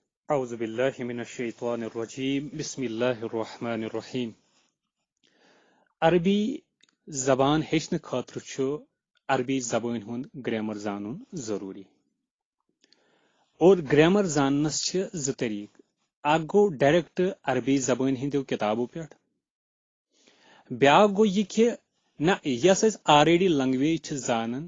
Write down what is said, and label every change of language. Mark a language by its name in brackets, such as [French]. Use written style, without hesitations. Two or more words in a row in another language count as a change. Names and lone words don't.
[Arabic] أعوذ بالله من الشيطان الرجيم بسم الله الرحمن الرحيم [Kashmiri] عربی زبان ہیچن خاطر چھُ عربی زبان ہُنٛد گرامر زانُن ضروٗری اور گرامر زاننس چھِ زٕ طریٖقہٕ اکھ گوٚو ڈایریکٹ عربی زبان ہٕنٛدیو کِتابو پٮ۪ٹھ بیٛاکھ گوٚو یہِ کہِ نہ یۄس أسۍ [English] already language [Kashmiri] چھِ زانان